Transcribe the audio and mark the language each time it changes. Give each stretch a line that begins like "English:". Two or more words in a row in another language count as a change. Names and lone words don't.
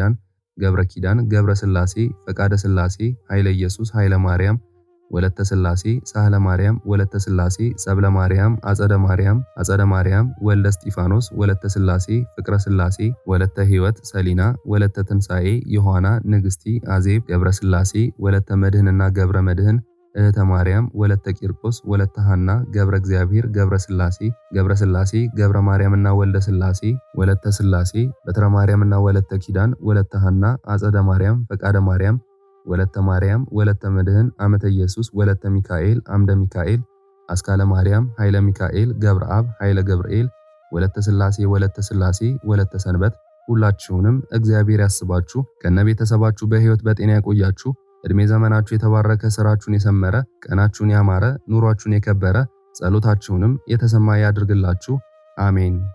Amharic: ኪዳን ገብረ ስላሴ ፈቃደ ስላሴ ኃይለ ኢየሱስ ኃይለ ማርያም ወለተ ስላሴ ሳህለ ማርያም ወለተ ስላሴ ሰብለ ማርያም አጸደ ማርያም ወልደ እስጢፋኖስ ወለተ ስላሴ ፍቅረ ስላሴ ወለተ ሕይወት ሰሊና ወለተ ትንሳኤ ዮሐና ንግስቲ አዜብ ገብረ ስላሴ ወለተ መድህንና ገብረ መድህን እህተ ማርያም ወለተ ቂርቆስ ወለተ ሐና ገብረ እግዚአብሔር ገብረ ስላሴ ገብረ ማርያምና ወልደ ስላሴ ወለተ ስላሴ በትረ ማርያምና ወለተ ኪዳን ወለተ ሐና አጸደ ማርያም ፈቃደ ማርያም ወለተ ማርያም ወለተ መድህን አመተ ኢየሱስ ወለተ ሚካኤል አምደ ሚካኤል አስካለ ማርያም ኃይለ ሚካኤል ገብረ አብ ኃይለ ገብርኤል ወለተ ስላሴ ወለተ ሰንበት ሁላችሁንም እግዚአብሔር ያስባችሁ ከነቤተሰባችሁ በሕይወት በጤና ያቆያችሁ። እድሜ ዘመናችሁ የተባረከ ስራችሁን የሰመረ ቀናችሁን ያማረ ኑሯችሁን የከበረ ጸሎታችሁንም የተሰማ ያድርግላችሁ አሜን።